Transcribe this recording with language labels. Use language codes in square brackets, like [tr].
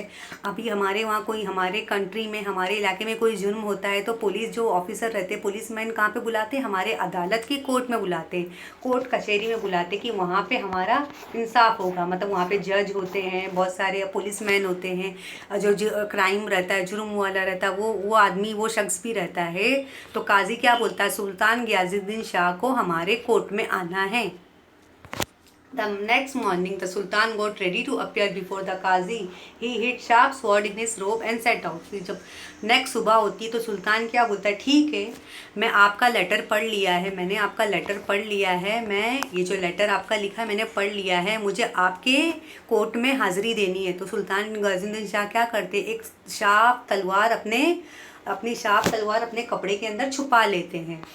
[hi] जैसे अभी हमारे वहाँ कोई हमारे कंट्री में हमारे इलाके में कोई जुर्म होता है तो पुलिस जो ऑफिसर रहते हैं पुलिसमैन कहाँ पे बुलाते हैं, हमारे अदालत के कोर्ट में बुलाते हैं, कोर्ट कचहरी में बुलाते कि वहाँ पे हमारा इंसाफ होगा। मतलब वहाँ पे जज होते हैं, बहुत सारे पुलिसमैन होते हैं, जो क्राइम रहता है जुर्म वाला रहता है वो आदमी वो शख्स भी रहता है। तो काजी क्या बोलता है, सुल्तान गियाजुद्दीन शाह को हमारे कोर्ट में आना है। [en] The next morning, the Sultan got ready to appear before the Qazi. He hid sharp sword in his robe and set out. [hi] फिर जब नेक्स्ट सुबह होती है तो सुल्तान क्या बोलता है, ठीक है मैं आपका लेटर पढ़ लिया है, मैंने आपका लेटर पढ़ लिया है, मैं ये जो लेटर आपका लिखा है मैंने पढ़ लिया है, मुझे आपके कोर्ट में हाजिरी देनी है। तो सुल्तान गियाजुद्दीन शाह क्या करते, एक शार्प तलवार अपनी शार्प तलवार अपने कपड़े के अंदर छुपा लेते हैं।